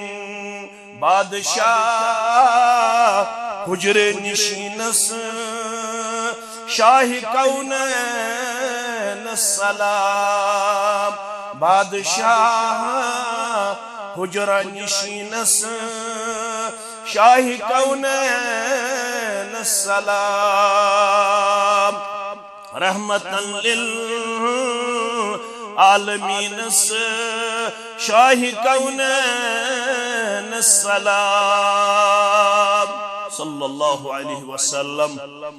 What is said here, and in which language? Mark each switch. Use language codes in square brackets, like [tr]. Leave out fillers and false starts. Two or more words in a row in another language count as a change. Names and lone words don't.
[ks] بادشاہ حجرے نشینس شاہی کونین سلام. بادشاہ حجرہ نشینس شاہی کونین سلام. [ar] رحمةً للعالمين [ks] شاہی کونین سلام. [ar] صلى الله عليه وسلم.